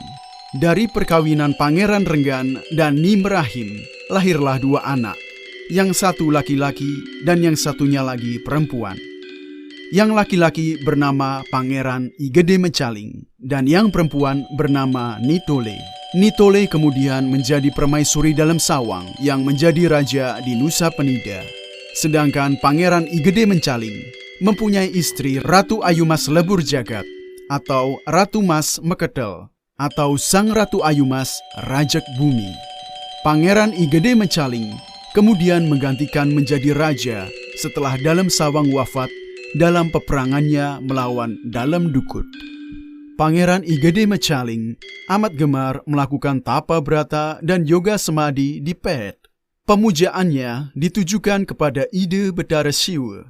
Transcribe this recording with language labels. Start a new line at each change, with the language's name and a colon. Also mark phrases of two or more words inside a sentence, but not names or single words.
Indonesian: Dari perkawinan Pangeran Renggan dan Nimrahim, lahirlah dua anak, yang satu laki-laki dan yang satunya lagi perempuan. Yang laki-laki bernama Pangeran I Gede Mecaling, dan yang perempuan bernama Nitole. Nitole kemudian menjadi permaisuri Dalem Sawang yang menjadi raja di Nusa Penida. Sedangkan Pangeran I Gede Mecaling mempunyai istri Ratu Ayumas Lebur Jagat, atau Ratu Mas Meketel, atau Sang Ratu Ayumas Rajak Bumi. Pangeran I Gede Mecaling kemudian menggantikan menjadi raja setelah Dalem Sawang wafat dalam peperangannya melawan Dalem Dukut. Pangeran I Gede Mecaling amat gemar melakukan tapa brata dan yoga semadi di Pet. Pemujaannya ditujukan kepada Ide Betara Siwa.